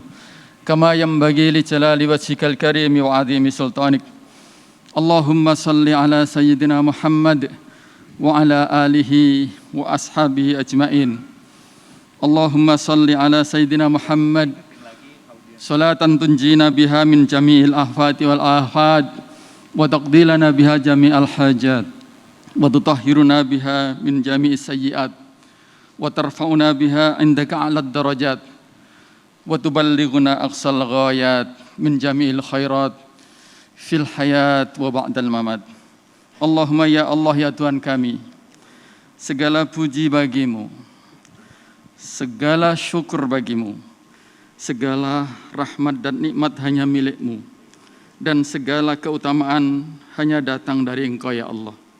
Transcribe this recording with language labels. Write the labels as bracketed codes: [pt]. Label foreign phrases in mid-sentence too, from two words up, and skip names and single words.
[ar] كما ينبغي لجلال وجهك الكريم وعظيم سلطانك. اللهم صل على سيدنا محمد وعلى آله وأصحابه أجمعين. اللهم صل على سيدنا محمد صلاة تنجينا بها من جميع الأهفات والأحد وتقضي لنا بها جميع الحاجات وتطهرنا بها من جميع السيئات وترفعنا بها عندك على الدرجات وتبلغنا أقصى الغايات من جميع الخيرات في الحياة وبعد الممات. اللهم يا الله [id] ya Tuhan kami, segala puji bagimu, segala syukur bagimu, segala rahmat dan nikmat hanya milikmu, dan segala keutamaan hanya datang dari Engkau [ar] يا الله.